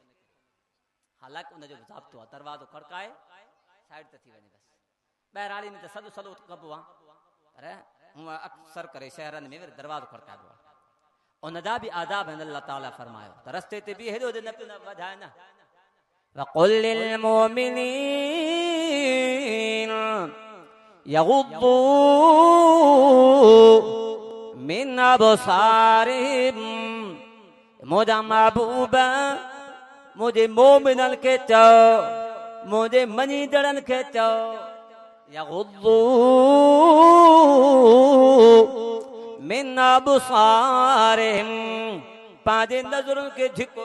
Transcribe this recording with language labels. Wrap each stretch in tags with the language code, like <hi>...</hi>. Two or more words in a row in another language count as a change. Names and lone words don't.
<sd>हालांकि उनजो ज़ाब्तो आहे दरवाज़ो खड़काए साइड ते थी वञे। बसि ॿाहिराड़ी में त सॼो सॼो कबो आहे, पर हूअं अक्सर करे शहरनि में दरवाज़ो खड़काइबो आहे। उनजा बि आदाब आहिनि। अल्लाह ताला फरमायो त रस्ते ते बि हेॾो न पियो वधाए न।</sd> <ar>وقل للمؤمنين يغضوا من أبصارهم.</ar> <sd>मुंहिंजा महबूबा मुंहिंजे मोमिननि खे चओ, मुंहिंजे मञीदड़नि खे चओ</sd> <ar>يغضوا من أبصارهم,</ar> <sd>पंहिंजे नज़रुनि खे झिको।</sd>